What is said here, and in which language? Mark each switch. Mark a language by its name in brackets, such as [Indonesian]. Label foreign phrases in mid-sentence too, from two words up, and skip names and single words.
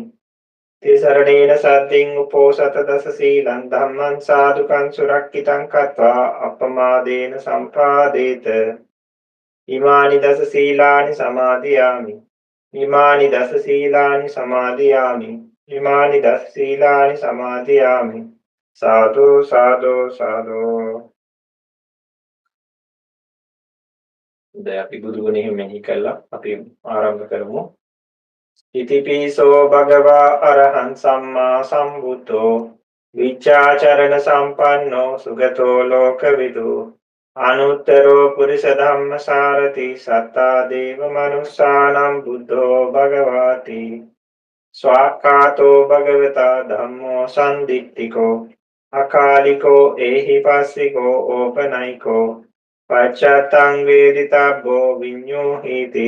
[Pali] තිසරණේන සද්දින් උපෝසත දස සීලං ධම්මං සාදුකං සුරක්ඛිතං කତ୍වා අපමාදේන සම්පාදේත. ඉමානි දස සීලානි සමාදියාමි. ඉමානි දස සීලානි සමාදියාමි. ඉමානි දස සීලානි සමාදියාමි. සාදු සාදු සාදු. [Sinhala] දැන් අපි බුදු ගුණෙහි මෙහි කළා. අපි ආරම්භ කරමු. [Pali] ඉතිපිසෝ භගවා අරහං සම්මා සම්බුද්ධෝ විචාචරණ සම්පන්නෝ සුගතෝ ලෝකවිදු අනුත්තරෝ පුරිස ධම්ම සාරති සත්තා දේව මනුස්සානම් බුද්ධෝ භගවාති. ස්වාක්ඛාතෝ භගවතා ධම්මෝ සම්දිට්ඨිකෝ අකාලිකෝ ඒහිපස්සිකෝ ඕපනයිකෝ පච්චත්තං වේදිතබ්බෝ විඤ්ඤෝහීති.